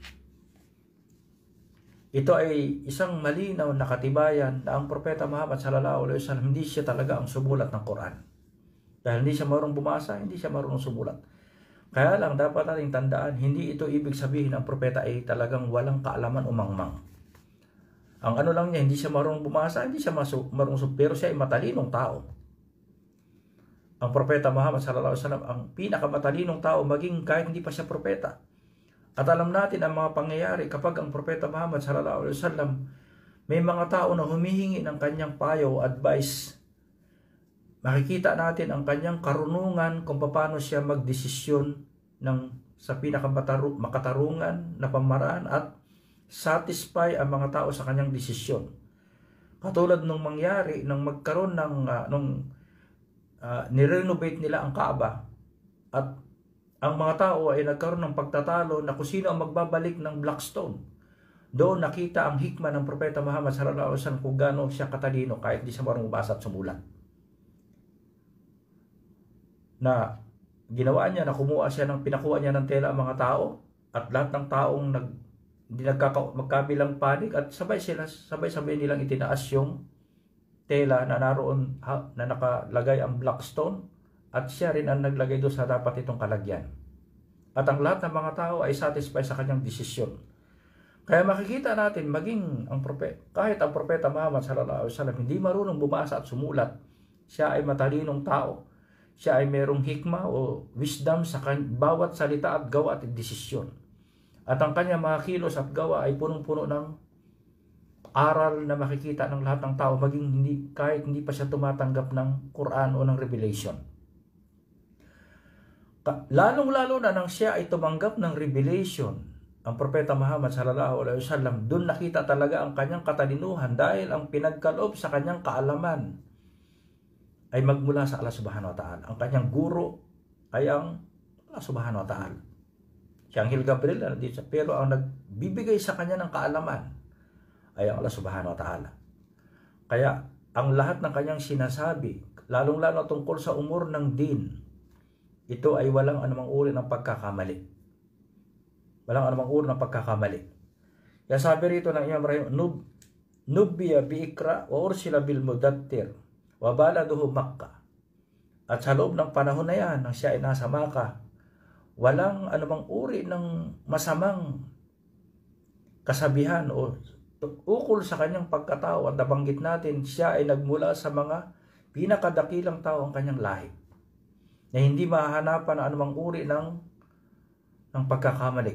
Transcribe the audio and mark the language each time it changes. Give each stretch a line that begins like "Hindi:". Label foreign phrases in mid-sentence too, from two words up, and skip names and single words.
Filipino: Ito ay isang malinaw na katibayan na ang Propeta Muhammad
Arabic: صلى الله عليه وسلم
Filipino: hindi siya talaga ang sumulat ng Quran. Dahil hindi siya marunong bumasa, hindi siya marunong sumulat. Kaya lang dapat nating tandaan, hindi ito ibig sabihin ang propeta ay talagang walang kaalaman o mangmang. Ang ano lang niya, hindi siya marunong bumasa, hindi siya marunong, pero siya ay matalinong tao. Ang Propeta Muhammad
Arabic: صلى الله عليه وسلم
Filipino: ang pinakamatalinong tao maging kahit hindi pa siya propeta. At alam natin ang mga pangyayari kapag ang Propeta Muhammad
Arabic: صلى الله عليه وسلم
Filipino: may mga tao na humihingi ng kanyang payo, advice. Makikita natin ang kanyang karunungan kung paano siya magdesisyon sa pinakatarungan na pamaraan at satisfy ang mga tao sa kanyang desisyon. Katulad nung mangyari nang magkaroon ng nirenovate nila ang Kaaba at ang mga tao ay nagkaroon ng pagtatalo na kung sino ang magbabalik ng Blackstone. Doon nakita ang hikmah ng Propeta Muhammad
Arabic: صلى الله عليه وسلم
Filipino: kung gaano siya katalino kahit di siya marunong basa at sumulat. Na ginawa niya na pinakuha niya ng tela ang mga tao at lahat ng taong magkabilang panig at sabay-sabay nilang itinaas yung tela na naroon na nakalagay ang Blackstone at siya rin ang naglagay doon sa dapat itong kalagyan. At ang lahat ng mga tao ay satisfied sa kanyang desisyon. Kaya makikita natin maging kahit ang Propeta Muhammad
Arabic: صلى الله عليه وسلم
Filipino: hindi marunong bumasa at sumulat, siya ay matalinong tao. Siya ay merong hikmah o wisdom sa bawat salita at gawa at desisyon. At ang kanyang mga kilos at gawa ay punong-puno ng aral na makikita ng lahat ng tao kahit hindi pa siya tumatanggap ng Quran o ng Revelation. Lalong-lalo na nang siya ay tumanggap ng Revelation, ang Propeta Muhammad
Arabic: صلى الله عليه وسلم,
Filipino: doon nakita talaga ang kanyang katalinuhan dahil ang pinagkaloob sa kanyang kaalaman ay magmula sa Allah
Arabic: سبحانه وتعالى.
Filipino: Ang kanyang guro ay ang Allah
Arabic: سبحانه وتعالى.
Filipino: Si Anghel Gabriel na nandito siya, pero ang nagbibigay sa kanya ng kaalaman ay ang Allah
Arabic: سبحانه وتعالى.
Filipino: Kaya ang lahat ng kanyang sinasabi, lalong-lalo tungkol sa umur ng din, ito ay walang anumang uri ng pagkakamali. Walang anumang uri ng pagkakamali. Kaya sabi rito ng Imam Rahim,
Arabic: نبئ باقرأ وأرسل بالمدثر وبلده مكة.
Filipino: At sa loob ng panahon na yan, nang siya ay nasa Makkah, walang anumang uri ng masamang kasabihan o ukol sa kanyang pagkatao. At nabanggit natin, siya ay nagmula sa mga pinakadakilang tao ang kanyang lahi, na hindi mahahanapan na anumang uri ng pagkakamali.